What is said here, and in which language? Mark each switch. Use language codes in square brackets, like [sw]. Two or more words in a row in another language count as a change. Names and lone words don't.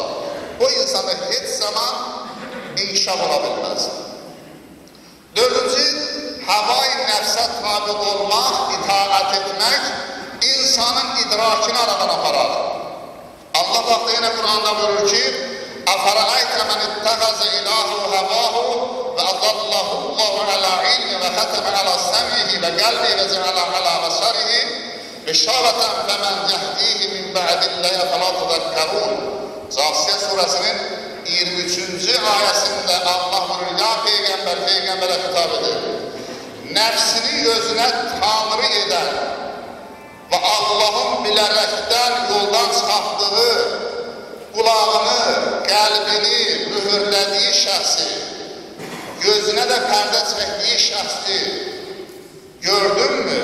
[az] O insanda heç zaman inkişaf ola bilməz. Dördüncü, havai nəfsə tabi olmaq, itaat etmək insanın idrakini aradan aparar. Allah vaxtı yenə Qur'anda buyurur ki, [ar] أَفَرَأَيْتَ مَنِ اتَّخَذَ إِلَٰهُ هَوَاهُ وَأَضَلَّهُ اللَّهُ عَلَىٰ عِلْمٍ وَخَتَمَ عَلَىٰ سَمْعِهِ وَقَلْبِهِ وَجَعَلَ عَلَىٰ بَصَرِهِ غِشَاوَةً فَمَنْ يَهْدِيهِ مِنْ بَعْدِ اللَّهِ أَفَلَا تَذَكَّرُونَ [az] Cəsiyə surəsinin 23-cü ayəsində Allah buyurur, ya Peyğəmbər, Peyğəmbərə xitab edir. Nəfsini özünə tanrı edən və Allahın bilərəkdən yoldan çıxartdığı qulağını, qəlbini mühürlədiyi şəxsi, gözünə də pərdə çəkdiyi şəxsi gördünmü?